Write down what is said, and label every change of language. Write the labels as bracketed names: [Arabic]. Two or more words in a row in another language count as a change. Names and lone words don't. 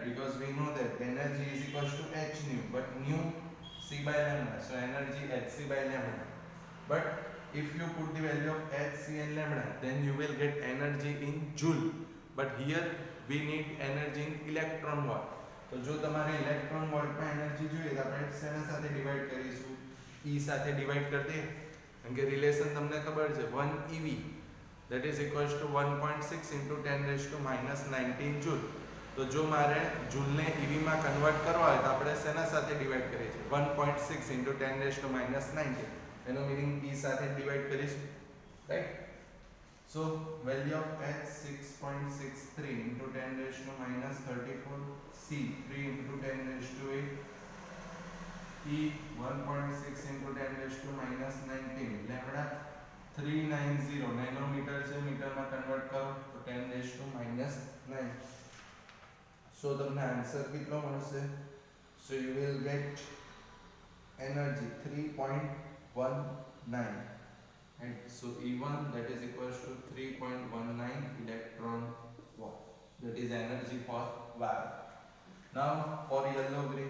[English] Because we know that energy is equals to h nu, but nu c by lambda. So energy Hc by lambda. But if you put the value of Hc and lambda, then you will get energy in joule. But here we need energy in electron volt. [Gujarati] તો જો તમારે ઇલેક્ટ્રોન વોલ્ટમાં એનર્જી જોઈએ તો આપણે શેના સાથે ડિવાઇડ કરીશું? E સાથે ડિવાઇડ કરી દઈએ. કારણ કે રિલેશન તમને ખબર છે [English] 1 eV that is equals to 1.6 into 10 raised to minus 19 joule. [Gujarati] તો જો મારે જૂલને EV માં કન્વર્ટ કરવા હોય તો આપણે શેના સાથે ડિવાઇડ કરીએ છીએ? [English] 1.6 into 10 raised to minus 19. [Gujarati] એનો મીનિંગ E સાથે ડિવાઇડ કરીશું, રાઈટ? [English] So value of H 6.63 into 10 raised to minus 34, C 3 into 10 raised to 8, E 1.6 into 10 raised to minus 19, lambda 390 nanometer [Gujarati] છે, મીટરમાં કન્વર્ટ કરો તો [English] 10 raised to minus 9. [Gujarati] So તમને આન્સર કેટલો મળશે? [English] So you will get energy 3.19. And so E1 that is equals to 3.19 electron volt. That is energy for violet. Now for yellow green.